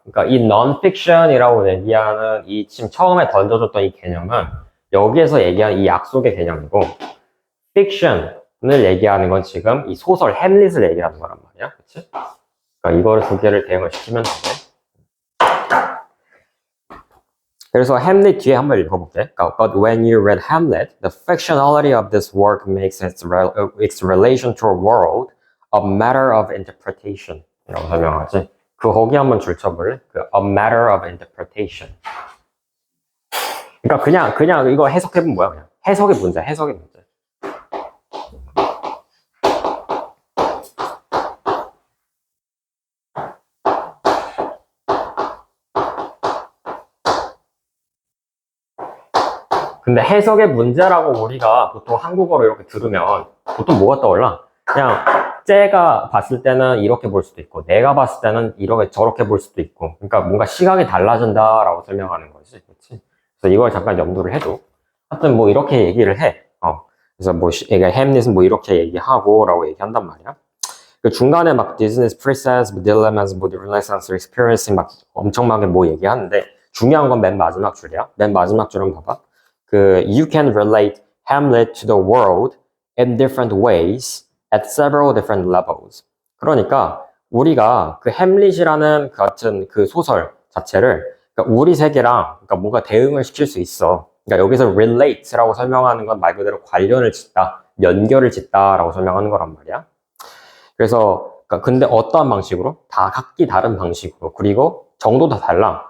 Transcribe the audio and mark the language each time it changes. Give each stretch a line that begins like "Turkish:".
Korean: 그러니까 이 non-fiction이라고 얘기하는 이 지금 처음에 던져줬던 이 개념은 여기에서 얘기하는 이 약속의 개념이고 fiction을 얘기하는 건 지금 이 소설 햄릿을 얘기하는 거란 말이야. 그치? 그러니까 이거를 두 개를 대응을 시키면 돼. 그래서 햄릿 뒤에 한번 읽어볼게.
English: But when you read Hamlet, the fictionality of this work makes its relation to a world a matter of interpretation.
Korean: 이라고 설명하지. 거기 한번 줄쳐볼래?
English: a matter of interpretation.
Korean: 그러니까 그냥 이거 해석해보면 뭐야? 그냥 해석의 문제, 해석의 문제. 근데 해석의 문제라고 우리가 보통 한국어로 이렇게 들으면 보통 뭐가 떠올라? 그냥 쟤가 봤을 때는 이렇게 볼 수도 있고 내가 봤을 때는 이렇게 저렇게 볼 수도 있고 그러니까 뭔가 시각이 달라진다라고 설명하는 거지. 그렇지? 그래서 이걸 잠깐 염두를 해줘. 하여튼 뭐 이렇게 얘기를 해. 그래서 뭐 햄릿은 뭐 이렇게 얘기하고 라고 얘기한단 말이야. 그 중간에 막 Disney's Princess, Dilemmas, 뭐 Renaissance Experiencing 막 엄청나게 뭐 얘기하는데 중요한 건 맨 마지막 줄이야. 맨 마지막 줄은 봐봐.
English: You can relate Hamlet to the world in different ways at several different levels.
Korean: 그러니까 우리가 그 햄릿이라는 같은 그 소설 자체를 그러니까 우리 세계랑 그러니까 뭔가 대응을 시킬 수 있어. 그러니까 여기서 relate라고 설명하는 건 말 그대로 관련을 짓다, 연결을 짓다라고 설명하는 거란 말이야. 그래서 그러니까 근데 어떠한 방식으로? 다 각기 다른 방식으로 그리고 정도도 달라.